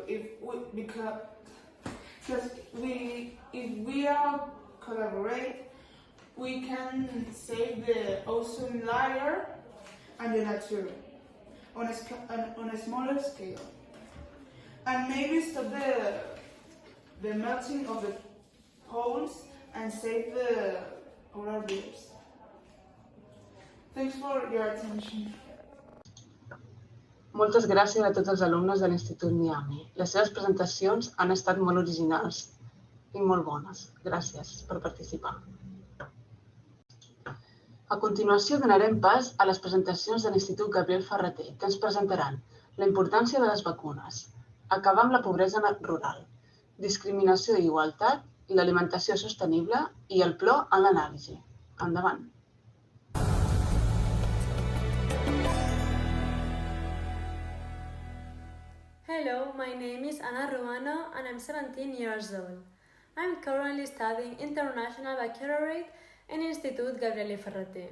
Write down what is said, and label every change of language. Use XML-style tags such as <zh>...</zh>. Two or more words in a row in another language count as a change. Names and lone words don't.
<en>Because if we all collaborate, we can save the ozone layer and the nature on a smaller scale, and maybe stop the melting of the poles and save the polar bears. Thanks for your attention.</en> <ca>Moltes gràcies a tots els alumnes de l'Institut Miami. Les seves presentacions han estat molt originals i molt bones. Gràcies per participar. A continuació donarem pas a les presentacions de l'Institut Gabriel Ferrater, que ens presentaran la importància de les vacunes, acabar amb la pobresa rural, discriminació i igualtat, l'alimentació sostenible i el plor en l'anàlisi. Endavant.</ca> <en>Hello, my name is Ana Ruano and I'm 17 years old. I'm currently studying International Baccalaureate in Institut Gabriel Ferrater.</en>